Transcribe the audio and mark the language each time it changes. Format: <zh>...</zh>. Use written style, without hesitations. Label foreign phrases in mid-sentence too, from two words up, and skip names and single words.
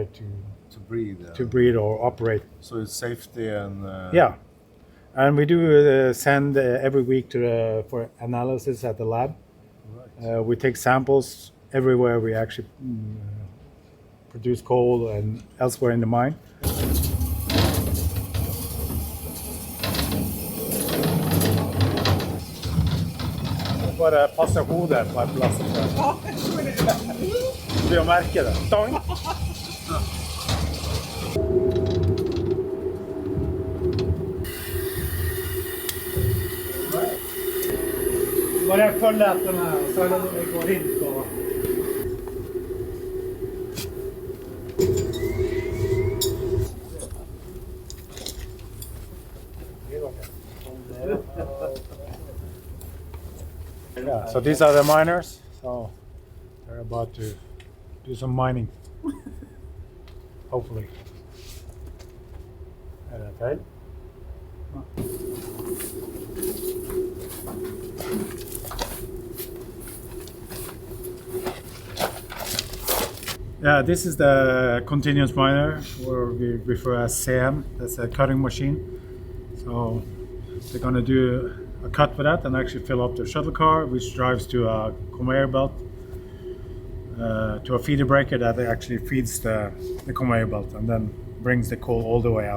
<en>to breathe. To breathe or operate. So it's safety and. Yeah. And we do send every week for analysis at the lab. Right. We take samples everywhere we actually produce coal and elsewhere in the mine.</en> <no>Bare passe hodet på en plass. Du vil merke det. Dong! Bare følg etter meg, så er det når vi går inn på.</no> <en>Yeah, so these are the miners, so they're about to do some mining, hopefully.</en> <no>Er det feil?</no> <en>Yeah, this is the continuous miner, or we refer as CM. That's a cutting machine. So they're going to do a cut with that and actually fill up the shuttle car, which drives to a conveyor belt, to a feeder breaker that actually feeds the conveyor belt and then brings the coal all the way out.</en>